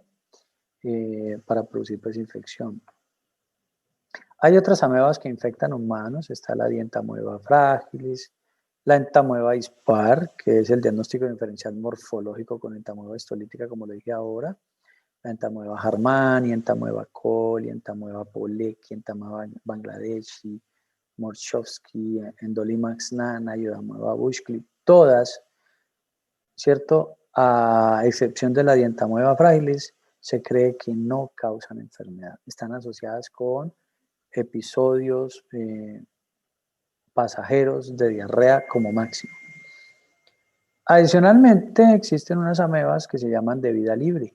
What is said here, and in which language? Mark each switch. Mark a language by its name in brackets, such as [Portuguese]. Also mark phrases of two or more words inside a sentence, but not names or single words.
[Spanish] Para producir pues infección. Hay otras amebas que infectan humanos, está la Entamoeba fragilis, la entamoeba dispar, que es el diagnóstico diferencial morfológico con entamoeba histolítica, como lo dije ahora, la entamoeba Harmani, entamoeba coli, entamoeba Polecki, entamoeba Bangladeshi, Morshovsky, Endolimax nana, Iodamoeba bushcliff, todas, ¿cierto? A excepción de la Entamoeba fragilis, se cree que no causan enfermedad. Están asociadas con episodios pasajeros de diarrea como máximo. Adicionalmente, existen unas amebas que se llaman de vida libre.